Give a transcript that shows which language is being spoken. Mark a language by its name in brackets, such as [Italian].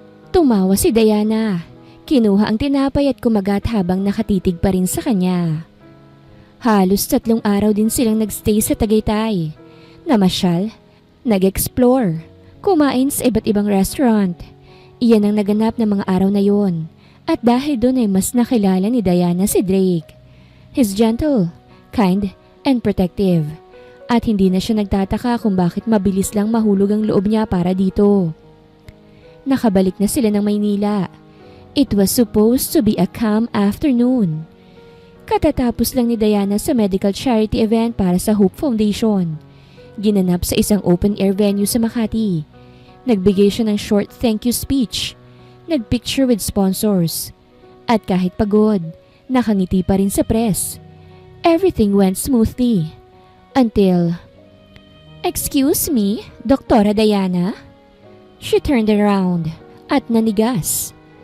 [Filipino] Tumawa si Diana. Kinuha ang tinapay at kumagat habang nakatitig pa rin sa kanya. Halos 3 araw din silang nagstay sa Tagaytay. Namasyal, nag-explore, kumain sa iba't ibang restaurant. Iyan ang naganap ng mga araw na yon. At dahil doon ay mas nakilala ni Diana si Drake. [English] He's gentle, kind, and protective. [Filipino] At hindi na siya nagtataka kung bakit mabilis lang mahulog ang loob niya para dito. Nakabalik na sila ng Maynila. [English] It was supposed to be a calm afternoon. [Filipino] Katatapos lang ni Diana sa medical charity event para sa Hope Foundation. Ginanap sa isang open-air venue sa Makati. Nagbigay siya ng short thank you speech. Nagpicture with sponsors. At kahit pagod, nakangiti pa rin sa press. [English] Everything went smoothly. Until... Excuse me, Doktora Diana? She turned around [Filipino] at nanigas.